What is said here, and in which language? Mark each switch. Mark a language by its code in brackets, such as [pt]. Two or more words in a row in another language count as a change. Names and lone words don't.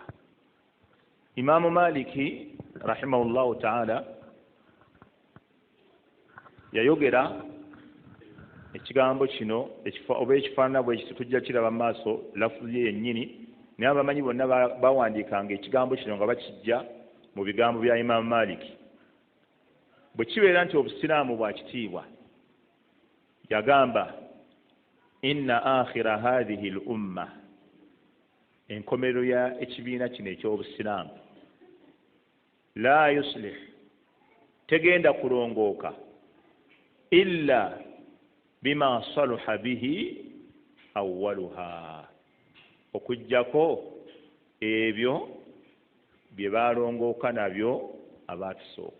[lg] Imaamu Maliki [ar] رحمه الله تعالى [lg] yayogera ekigambo kino oba ekifaanana bwe kiti tujja kiraba mu maaso lafuzi ye yennyini, naye abamanyi bonna bawandiikanga ekigambo kino nga bakijja mu bigambo bya Imaamu Maliki. Bwe kibeera nti obusiraamu bwa kitiibwa, yagamba [ar] إن آخر هذه الأمة [lg] enkomerero ya ekibiina kino eky'obusiraamu [ar] لا يصلح [lg] tegenda kulongooka [ar] إلا بما صلح به أولها [lg] okujjako ebyo bye balongooka nabyo abaatusooka.